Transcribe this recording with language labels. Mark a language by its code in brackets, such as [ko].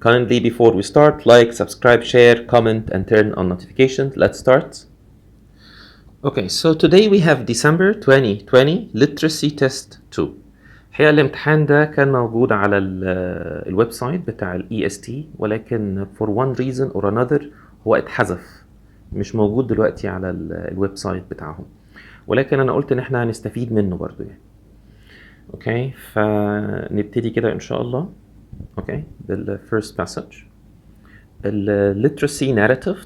[en] Kindly, before we start, like, subscribe, share, comment, and turn on notifications. Let's start. Okay, so today we have December 2020 Literacy Test 2. [ar] الحقيقة الامتحان ده كان موجود على الويب سايت بتاع ال EST، ولكن [en] for one reason or another [ar] هو اتحذف، مش موجود دلوقتي على الويب سايت بتاعهم، ولكن انا قلت ان احنا هنستفيد منه برضو يعني. اوكي، فنبتدي كده ان شاء الله. [en] Okay, بالfirst passage. literacy narrative.